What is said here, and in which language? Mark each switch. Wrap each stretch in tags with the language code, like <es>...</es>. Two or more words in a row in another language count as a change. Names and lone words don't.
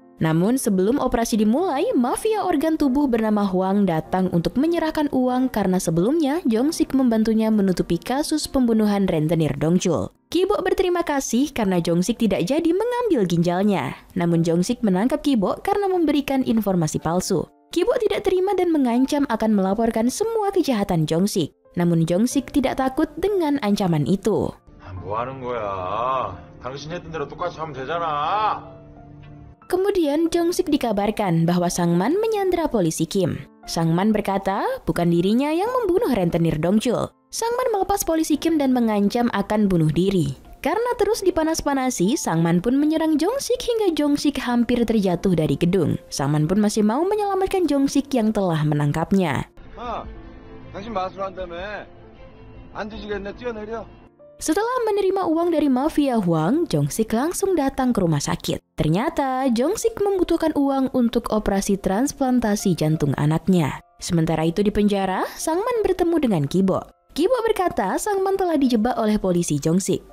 <id>Namun, sebelum operasi dimulai, mafia organ tubuh bernama Hwang datang untuk menyerahkan uang karena sebelumnya Jong-sik membantunya menutupi kasus pembunuhan rentenir Dong-chul. Ki-bo berterima kasih karena Jong-sik tidak jadi mengambil ginjalnya. Namun, Jong-sik menangkap Ki-bo karena memberikan informasi palsu. Ki-bo tidak terima dan mengancam akan melaporkan semua kejahatan Jong-sik. Namun Jong-sik tidak takut dengan ancaman itu.</id> <ko>뭐 하는 거야? 당신 했던 대로 똑같이 하면 되잖아.</ko> <id>Kemudian Jong-sik dikabarkan bahwa Sang-man menyandra polisi Kim. Sang-man berkata bukan dirinya yang membunuh rentenir Dong-chul. Sang-man melepas polisi Kim dan mengancam akan bunuh diri. Karena terus dipanas-panasi, Sang-man pun menyerang Jong-sik hingga Jong-sik hampir terjatuh dari gedung. Sang-man pun masih mau menyelamatkan Jong-sik yang telah menangkapnya.</id> <ko>당신 마술한다며. 안 뒤지겠네, 뛰어내려.</ko> <id>Setelah menerima uang dari mafia Hwang, Jong-sik langsung datang ke rumah sakit. Ternyata, Jong-sik membutuhkan uang untuk operasi transplantasi jantung anaknya. Sementara itu di penjara, Sang-man bertemu dengan Ki-bo. Ki-bo berkata Sang-man telah dijebak oleh polisi Jong-sik.</id>